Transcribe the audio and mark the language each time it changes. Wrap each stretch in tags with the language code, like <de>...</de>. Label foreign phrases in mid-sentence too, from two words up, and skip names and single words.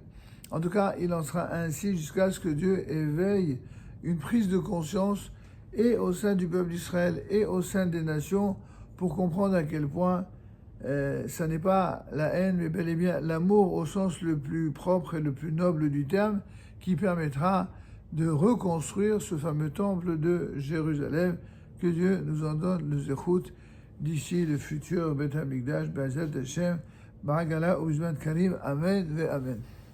<fr>En tout cas, il en sera ainsi jusqu'à ce que Dieu éveille une prise de conscience et au sein du peuple d'Israël et au sein des nations pour comprendre à quel point ça n'est pas la haine, mais bel et bien l'amour au sens le plus propre et le plus noble du terme qui permettra de reconstruire ce fameux temple de Jérusalem. Que Dieu nous en donne le zéchout d'ici le futur Beth HaMikdash,</fr> <he>בעזרת השם, בעגלא ובזמן קריב, אמן ואמן.</he>